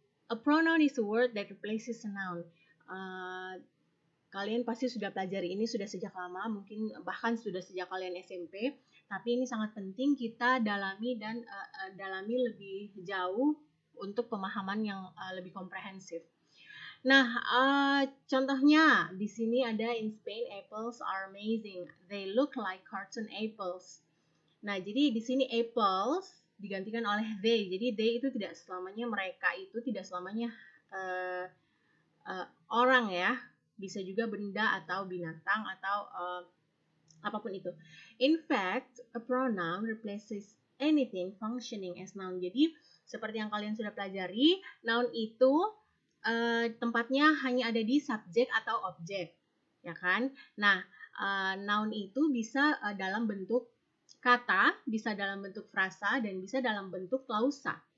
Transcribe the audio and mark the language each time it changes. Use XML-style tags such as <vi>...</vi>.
<en>A pronoun is a word that replaces a noun.</en> <id>Kalian pasti sudah pelajari ini sudah sejak lama, mungkin bahkan sudah sejak kalian SMP. Tapi ini sangat penting kita dalami dan dalami lebih jauh untuk pemahaman yang lebih komprehensif. Nah, contohnya di sini ada</id> <en>in Spain apples are amazing. They look like cartoon apples.</en> <id>Nah, jadi di sini apples digantikan oleh they. Jadi they itu tidak selamanya mereka, itu tidak selamanya orang ya. Bisa juga benda atau binatang atau apapun itu.</id> <en>In fact, a pronoun replaces anything functioning as noun.</en> <id>Jadi, seperti yang kalian sudah pelajari, noun itu tempatnya hanya ada di subjek atau objek, ya kan? Nah, noun itu bisa dalam bentuk kata, bisa dalam bentuk frasa, dan bisa dalam bentuk klausa.</id>